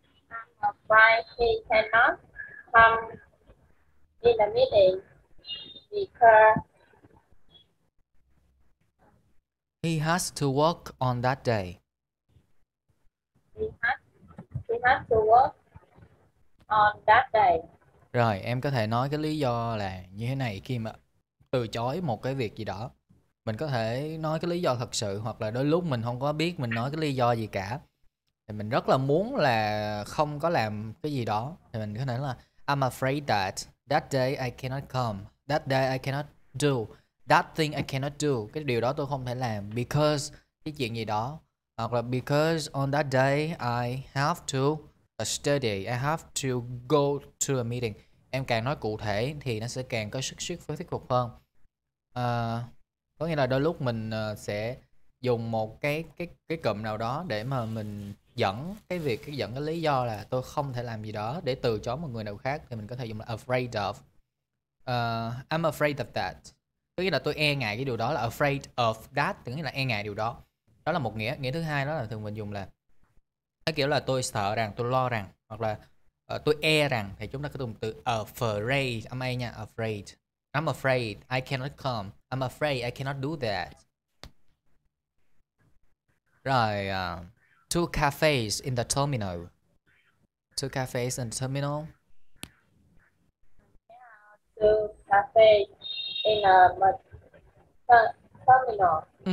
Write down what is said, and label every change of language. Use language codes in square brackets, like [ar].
[en] I'm afraid he cannot come in the meeting because He has to work on that day. he has to work on that day. [vi] Rồi, em có thể nói cái lý do là như thế này khi mà từ chối một cái việc gì đó. Mình có thể nói cái lý do thật sự hoặc là đôi lúc mình không có biết mình nói cái lý do gì cả. Thì mình rất là muốn là không có làm cái gì đó. Thì mình có thể là [en] I'm afraid that day I cannot come. That day I cannot do. That thing I cannot do. [vi] Cái điều đó tôi không thể làm [en] because [vi] cái chuyện gì đó. Hoặc là [en] because on that day I have to study. I have to go to a meeting. [vi] Em càng nói cụ thể thì nó sẽ càng có sức thuyết phục hơn. Có nghĩa là đôi lúc mình sẽ dùng một cái cụm nào đó để mà mình dẫn cái lý do là tôi không thể làm gì đó để từ chối một người nào khác, thì mình có thể dùng là afraid of. [en] I'm afraid of that. [vi] Có nghĩa là tôi e ngại cái điều đó, là afraid of that, tức nghĩa là e ngại điều đó. Đó là một nghĩa. Nghĩa thứ hai đó là thường mình dùng là cái kiểu là tôi sợ rằng, tôi lo rằng, hoặc là tôi e rằng, thì chúng ta có dùng từ afraid, âm A nha, afraid. [en] I'm afraid I cannot come. I'm afraid I cannot do that. Rồi, two cafes in the terminal. Two cafes in the terminal. To cafe in a terminal.